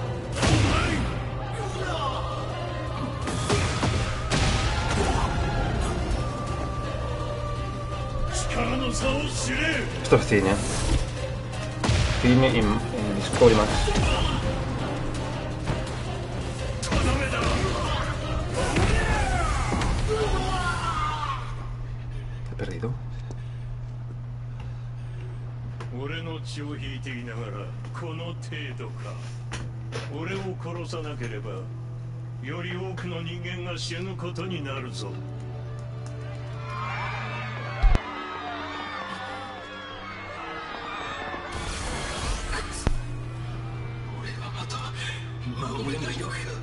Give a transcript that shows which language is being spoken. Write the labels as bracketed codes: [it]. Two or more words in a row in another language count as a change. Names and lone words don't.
[es] Esto es cine. Cine en Discovery Max. He perdido. [ja] 俺の血を引いていながらこの程度か。俺を殺さなければより多くの人間が死ぬことになるぞ。俺はまた守れないのか。